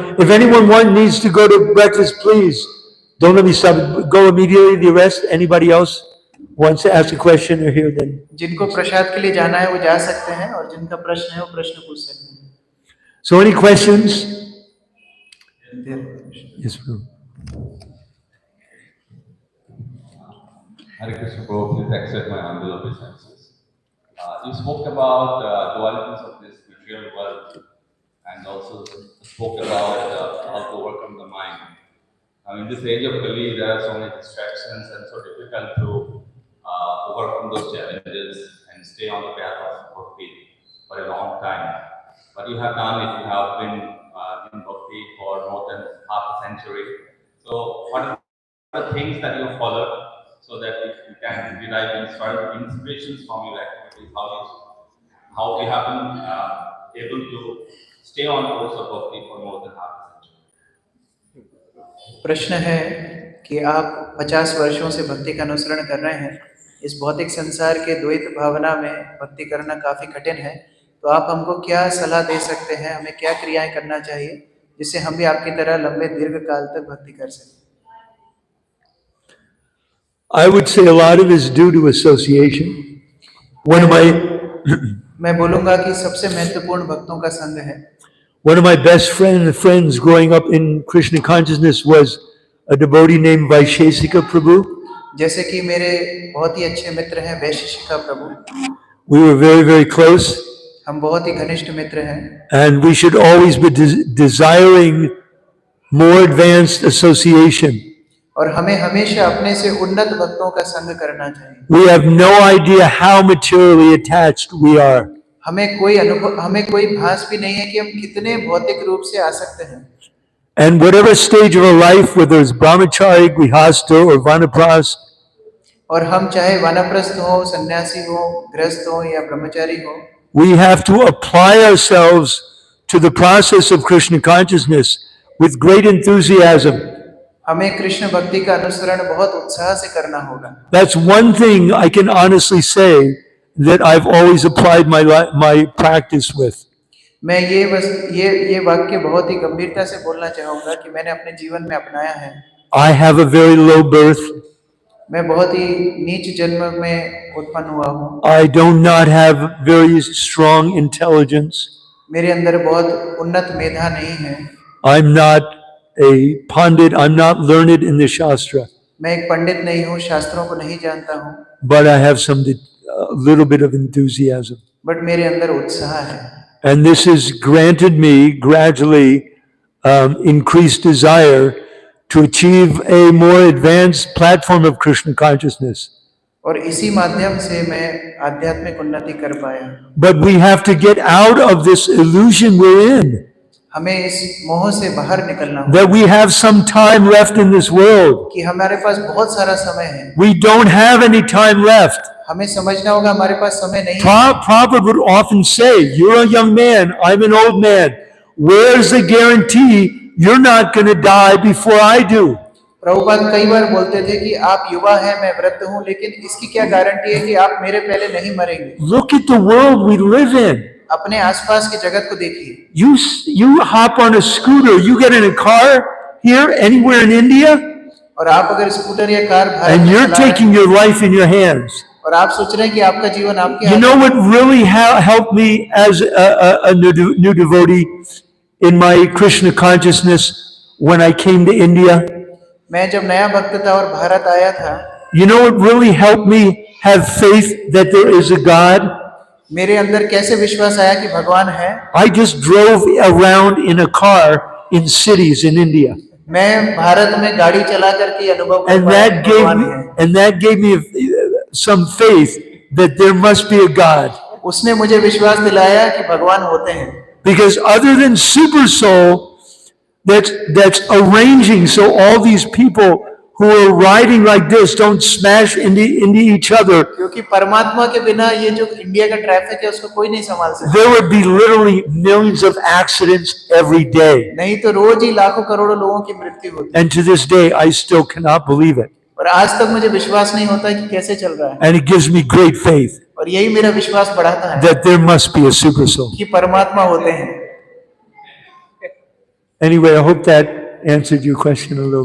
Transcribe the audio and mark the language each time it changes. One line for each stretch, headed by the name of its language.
English: If anyone needs to go to breakfast, please don't let me stop. Go immediately. The rest, anybody else wants to ask a question or hear them.
Hindi: जिनको प्रसाद के लिए जाना है वो जा सकते हैं, और जिनका प्रश्न है वो प्रश्न पूछ सकते हैं।
English: So any questions? Yes, Prabhu. Hare Krishna, Prabhu, please accept my humble obeisances. You spoke about dualities of this material world, and also spoke about how to overcome the mind. In this age of Kali, there are so many distractions and so difficult to overcome those challenges and stay on the path of Bhakti for a long time. But you have done it, you have been in Bhakti for more than half a century. So what are the things that you followed so that you can derive inspirations from your activities, how you have been able to stay on course of Bhakti for more than half a century?
Hindi: प्रश्न है कि आप 50 वर्षों से भक्ति का अनुसरण कर रहे हैं। इस भौतिक संसार के द्वैत भावना में भक्ति करना काफी कठिन है, तो आप हमको क्या सलाह दे सकते हैं? हमें क्या क्रियाएं करना चाहिए जिससे हम भी आपकी तरह लंबे दीर्घ काल तक भक्ति कर सकें?
English: I would say a lot of it is due to association. One of my
Hindi: मैं बोलूंगा कि सबसे महत्वपूर्ण भक्तों का संग है।
English: One of my best friends growing up in Krishna consciousness was a devotee named Vaisheshika Prabhu.
Hindi: जैसे कि मेरे बहुत ही अच्छे मित्र हैं वैशेषिका प्रभु।
English: We were very, very close,
Hindi: हम बहुत ही घनिष्ठ मित्र हैं,
English: and we should always be desiring more advanced association.
Hindi: और हमें हमेशा अपने से उन्नत भक्तों का संग करना चाहिए।
English: We have no idea how materially attached we are.
Hindi: हमें कोई भास भी नहीं है कि हम कितने भौतिक रूप से आसक्त हैं।
English: And whatever stage of our life, whether it's brahmachari, grihastha, or vanapras,
Hindi: और हम चाहे वानप्रस्थ हो, सन्यासी हो, गृहस्थ हो या ब्रह्मचारी हो,
English: we have to apply ourselves to the process of Krishna consciousness with great enthusiasm.
Hindi: हमें कृष्ण भक्ति का अनुसरण बहुत उत्साह से करना होगा।
English: That's one thing I can honestly say that I've always applied my practice with.
Hindi: मैं ये वाक्य बहुत ही गंभीरता से बोलना चाहूंगा कि मैंने अपने जीवन में अपनाया है।
English: I have a very low birth.
Hindi: मैं बहुत ही नीच जन्म में उत्पन्न हुआ हूँ।
English: I do not have very strong intelligence.
Hindi: मेरे अंदर बहुत उन्नत मेधा नहीं है।
English: I'm not a pandit. I'm not learned in the Shastra,
Hindi: मैं एक पंडित नहीं हूँ, शास्त्रों को नहीं जानता हूँ,
English: but I have a little bit of enthusiasm.
Hindi: But मेरे अंदर उत्साह है.
English: And this has granted me gradually increased desire to achieve a more advanced platform of Krishna consciousness.
Hindi: और इसी माध्यम से मैं आध्यात्मिक उन्नति कर पाया.
English: But we have to get out of this illusion we're in,
Hindi: हमें इस मोह से बाहर निकलना होगा
English: that we have some time left in this world.
Hindi: कि हमारे पास बहुत सारा समय है.
English: We don't have any time left.
Hindi: हमें समझना होगा हमारे पास समय नहीं है.
English: Prabhupada would often say, you're a young man, I'm an old man. Where's the guarantee you're not going to die before I do?
Hindi: Prabhupada कई बार बोलते थे कि आप युवा हैं, मैं वृद्ध हूँ, लेकिन इसकी क्या गारंटी है कि आप मेरे पहले नहीं मरेंगे.
English: Look at the world we live in.
Hindi: अपने आसपास की जगत को देखिए.
English: You hop on a scooter, you get in a car here, anywhere in India,
Hindi: और आप अगर स्कूटर या कार भारत
English: and
Hindi: में
English: you're
Hindi: चला रहे हैं,
English: taking your life in your hands.
Hindi: और आप सोच रहे हैं कि आपका जीवन आपके
English: You
Hindi: हाथ
English: know
Hindi: में.
English: what really helped me as a new devotee in my Krishna consciousness when I came to India?
Hindi: मैं जब नया भक्त था और भारत आया था,
English: You know what really helped me have faith that there is a God?
Hindi: मेरे अंदर कैसे विश्वास आया कि भगवान है.
English: I just drove around in a car in cities in India.
Hindi: मैं भारत में गाड़ी चला करके अनुभव कर
English: And
Hindi: पाया
English: that
Hindi: कि भगवान है.
English: gave me some faith that there must be a God.
Hindi: उसने मुझे विश्वास दिलाया कि भगवान होते हैं.
English: Because other than super soul that's arranging so all these people who are riding like this don't smash into each other,
Hindi: क्योंकि परमात्मा के बिना ये जो इंडिया का ट्रैफिक है उसको कोई नहीं संभाल सकता.
English: there would be literally millions of accidents every day.
Hindi: नहीं तो रोज ही लाखों करोड़ों लोगों की मृत्यु होती है.
English: And to this day, I still cannot believe it.
Hindi: और आज तक मुझे विश्वास नहीं होता कि कैसे चल रहा है.
English: And it gives me great faith
Hindi: और यही मेरा विश्वास बढ़ाता है
English: that there must be a super soul.
Hindi: कि परमात्मा होते हैं.
English: Anyway, I hope that answered your question a little